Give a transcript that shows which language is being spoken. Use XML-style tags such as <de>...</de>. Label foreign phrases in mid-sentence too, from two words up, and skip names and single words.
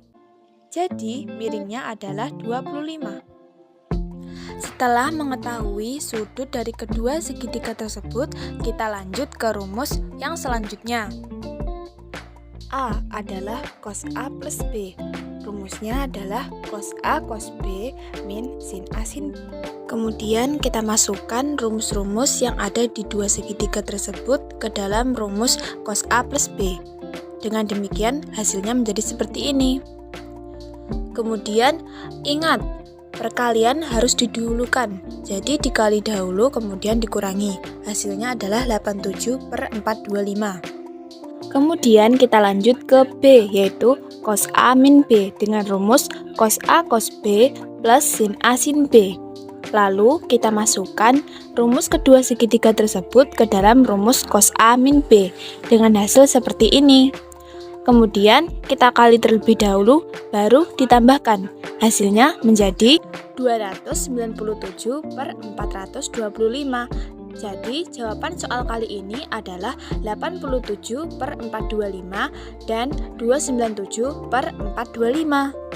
<id>Jadi miringnya adalah 25. Setelah mengetahui sudut dari kedua segitiga tersebut, kita lanjut ke rumus yang selanjutnya. A adalah cos A plus B. Rumusnya adalah cos A cos B min sin A sin B. Kemudian kita masukkan rumus-rumus yang ada di dua segitiga tersebut ke dalam rumus cos A plus B. Dengan demikian hasilnya menjadi seperti ini. Kemudian ingat, perkalian harus didahulukan. Jadi dikali dahulu kemudian dikurangi. Hasilnya adalah 87/425. Kemudian kita lanjut ke B, yaitu cos A min B dengan rumus cos A cos B plus sin A sin B. Lalu kita masukkan rumus kedua segitiga tersebut ke dalam rumus cos A min B dengan hasil seperti ini. Kemudian kita kali terlebih dahulu, baru ditambahkan. Hasilnya menjadi 297/425. Jadi, jawaban soal kali ini adalah 87/425 dan 297/425.</id>